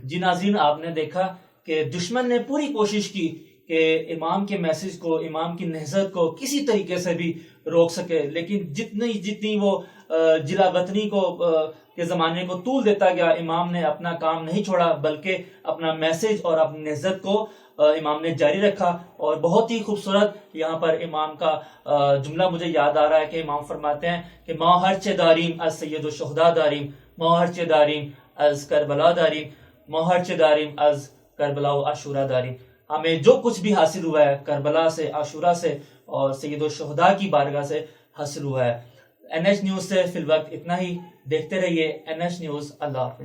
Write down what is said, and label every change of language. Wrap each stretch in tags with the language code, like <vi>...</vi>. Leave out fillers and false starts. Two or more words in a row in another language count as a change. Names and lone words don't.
<ur>جی ناظرین، آپ نے دیکھا کہ دشمن نے پوری کوشش کی کہ امام کے میسج کو، امام کی نہضت کو کسی طریقے سے بھی روک سکے، لیکن جتنی وہ جلا وطنی کو کے زمانے کو طول دیتا گیا، امام نے اپنا کام نہیں چھوڑا، بلکہ اپنا میسج اور اپنی نہضت کو امام نے جاری رکھا. اور بہت ہی خوبصورت یہاں پر امام کا جملہ مجھے یاد آ رہا ہے کہ امام فرماتے ہیں کہ</ur> <fa>ما ہرچے داریم از سید الشہداء داریم، ما ہرچے داریم از کربلا داریم، ما ہرچے داریم از کربلا و عاشورا داریم.</fa> <ur>ہمیں جو کچھ بھی حاصل ہوا ہے کربلا سے، عاشورا سے اور سید الشہداء کی بارگاہ سے حاصل ہوا ہے. NH نیوز سے فی الوقت اتنا ہی. دیکھتے رہیے NH نیوز. اللہ حافظ.</ur>